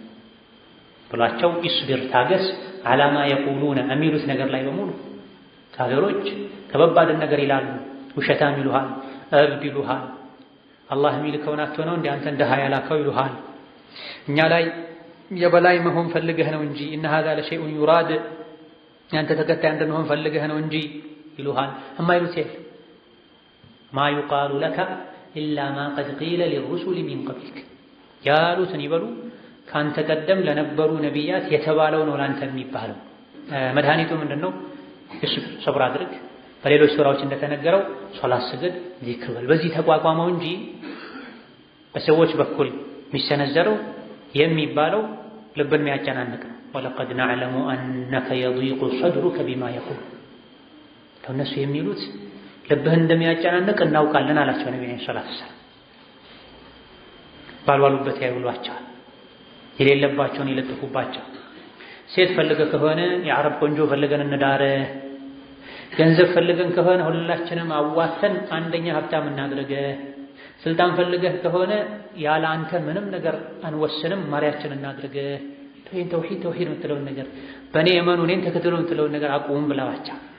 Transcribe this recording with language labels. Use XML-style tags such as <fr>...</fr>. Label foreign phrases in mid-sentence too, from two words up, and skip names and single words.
<am>ብሏቸው ኢስቢር ታገስ፣</am> <ar>على ما يقولون</ar> <am>የሚሉት ነገር ላይ በሙሉ ካፊሮች ከባባድን ነገር ይላሉ። ውሸታም ይሉሃል፣ እብድ ይሉሃል፣ አላህ የሚልከውን አጥቶ ነው እንደ አንተ እንደሃ ያላከው ይሉሃል። እኛ ላይ የበላይ መሆን ፈልገህ ነው እንጂ እነ</am> <ar>هذا لشيء يراد</ar> <am>ያንተ ተከታይ እንድንሆን ፈልገህ ነው እንጂ ይሉሃል። እማይሉት የለም</am> <ar>ما يقال لك إلا ما قد قيل للرسل من قبلك</ar> <am>ያሉትን ይበሉ ካንተ ቀደም ለነበሩ ነቢያት የተባለው ነው ላንተ የሚባለው። መድኃኒቱ ምንድነው? እሱ ሰብር አድርግ፣ በሌሎች ሱራዎች እንደተነገረው ሶላት ስገድ፣ ዚክር በል። በዚህ ተቋቋመው እንጂ በሰዎች በኩል የሚሰነዘረው የሚባለው ልብን የሚያጨናንቅ ነው።</am> <ar>ولقد نعلم أنك يضيق صدرك بما يقول</ar> <am>ከነሱ የሚሉት ልብህን እንደሚያጨናንቅ እናውቃለን አላቸው ነብዩ</am> <ar>صلى الله عليه وسلم።</ar> <am>ባልዋሉበት ያይውሏቸዋል፣ የሌለባቸውን ይለጥፉባቸው። ሴት ፈልገህ ከሆነ የአረብ ቆንጆ ፈልገን እንዳረ፣ ገንዘብ ፈልገን ከሆነ ሁላችንም አዋተን አንደኛ ሀብታም እናድርገ፣ ስልጣን ፈልገህ ከሆነ ያለ አንተ ምንም ነገር አንወስንም ማሪያችን እናድርገ፣ ተውሂድ የምትለውን ነገር በእኔ እመኑ እኔን ተከተሉ የምትለውን ነገር አቁም ብለዋቸው</am>